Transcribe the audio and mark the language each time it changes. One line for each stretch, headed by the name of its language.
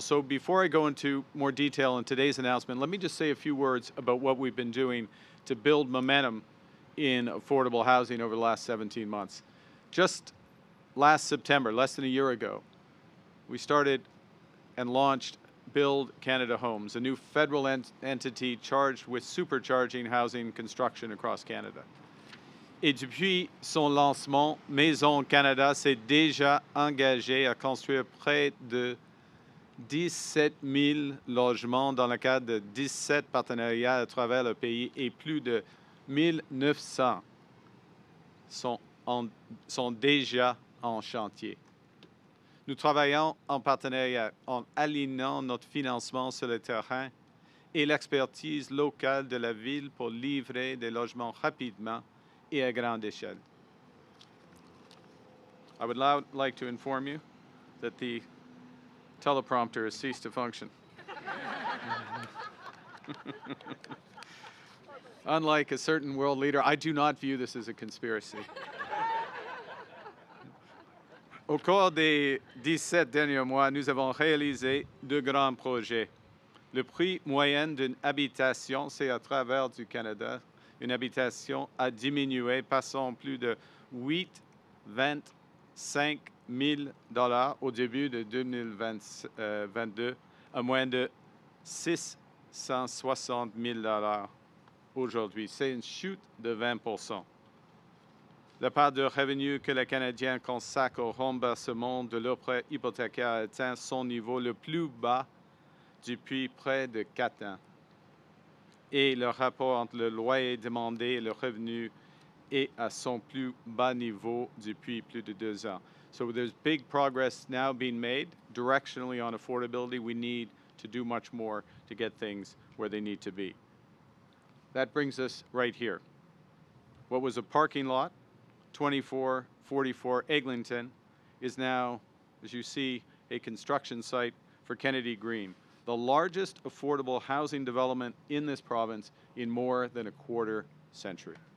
English: So before I go into more detail in today's announcement, let me just say a few words about what we've been doing to build momentum in affordable housing over the last 17 months. Just last September, less than a year ago, we started and launched Build Canada Homes, a new federal entity charged with supercharging housing construction across Canada.
French: Et depuis son lancement, Maison Canada s'est déjà engagé à construire près de 17 000 logements dans le cadre de 17 partenariats à travers le pays, et plus de 1 900 sont déjà en chantier. Nous travaillons en partenariat en alignant notre financement sur le terrain et l'expertise locale de la ville pour livrer des logements rapidement et à grande échelle.
English: I would like to inform you that the teleprompter has ceased to function. Unlike a certain world leader, I do not view this as a conspiracy.
French: Au cours des 17 derniers mois, nous avons réalisé deux grands projets. Le prix moyen d'une habitation, c'est à travers du Canada, une habitation a diminué, passant plus de 825 000 $ au début de 2022 à moins de 660 000 $ aujourd'hui. C'est une chute de 20%. La part de revenus que les Canadiens consacrent au remboursement de leurs prêts hypothécaires a atteint son niveau le plus bas depuis près de 4 ans. Et le rapport entre le loyer demandé et le revenu est à son plus bas niveau depuis plus de 2 ans.
English: So there's big progress now being made directionally on affordability. We need to do much more to get things where they need to be. That brings us right here. What was a parking lot, 2444 Eglinton, is now, as you see, a construction site for Kennedy Green, the largest affordable housing development in this province in more than a quarter century.